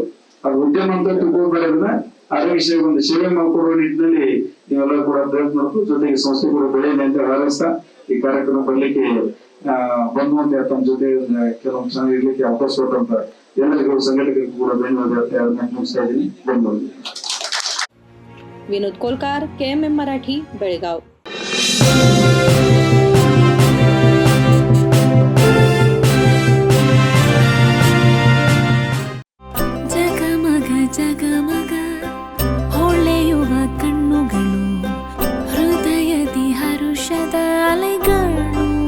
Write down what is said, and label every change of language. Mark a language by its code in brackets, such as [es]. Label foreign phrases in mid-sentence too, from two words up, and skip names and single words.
[kn] ಅದು ಉದ್ಯಮ ಅಂತ ತಿಳ್ಕೊಳ್ಬೇಡ, ಆರೋಗ್ಯ ಸೇವೆ ಒಂದು ಸೇವೆ ಮಾಡಿಕೊಡುವ ನಿಟ್ಟಿನಲ್ಲಿ ನೀವೆಲ್ಲ ಕೂಡ ಪ್ರಯತ್ನ ಮಾಡಬೇಕು. ಜೊತೆಗೆ ಸಂಸ್ಥೆ ಕೂಡ ಬೆಳೆಯಲಿ ಅಂತ ಹಾರೈಸ್ತಾ ಈ ಕಾರ್ಯಕ್ರಮ ಬರ್ಲಿಕ್ಕೆ ಬಂಧುವಂತೆ ತಮ್ಮ ಜೊತೆ ಕೆಲವೊಂದು ಜನ ಇರ್ಲಿಕ್ಕೆ ಅವಕಾಶ ಕೊಟ್ಟಂತ ಎಲ್ಲರಿಗೂ ಸಂಘಟಕರಿಗೂ ಕೂಡ ಧನ್ಯವಾದ ಮುಗಿಸ್ತಾ ಇದ್ದೀನಿ. ಬಂಧುಗಳಿಗೆ. [mr] विनोद कोलकार, KMM मराठी, बेळगाव. [kn] ಜಗಮಗ ಜಗಮಗ ಹೊಳೆಯುವ ಕಣ್ಣುಗಳು, ಹೃದಯದಿ ಹರುಷದ ಅಲೆಗಳು.